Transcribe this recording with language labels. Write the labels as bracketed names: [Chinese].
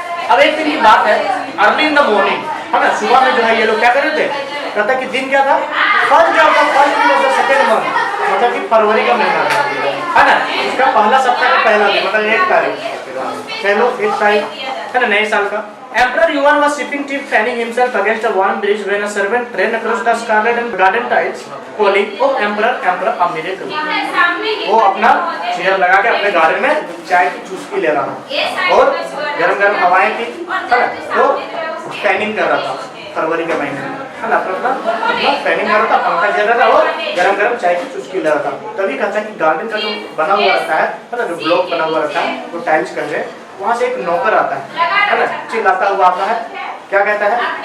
[Hindi] अब एक दिन की बात है, [English] early in the morning, [Hindi] है ना, सुबह में जो है ये लोग क्या कर रहे थे? कहता कि दिन क्या था? [English] first of the second month, [Hindi] मतलब कि फरवरी का महीना था, है ना। इसका पहला सप्ताह का पहला दिन, मतलब 1 तारीख, चलो 1 तारीख, है ना, नए साल का। [English] Emperor Yuan was sipping tea, fanning himself against a warm breeze when a servant ran across the scarlet and garden tiles, calling, "Oh Emperor, Emperor, a miracle!" [Hindi] वो अपना चेयर लगा के अपने गार्डन में चाय की चुस्की ले रहा था और गरम गरम हवाएं थी, है ना, तो फैनिंग कर रहा था फरवरी के महीने में, है ना, अपना फैनिंग कर रहा था, पंखा चल रहा था और गरम गरम चाय की चुस्की ले रहा था। तभी कहता है कि गार्डन का जो बना हुआ रहता है ना, जो ब्लॉक बना हुआ रहता है, वो टाइल्स कर रहे, वहाँ से एक नौकर आता है ना, चिल्लाता हुआ आता है। क्या कहता है?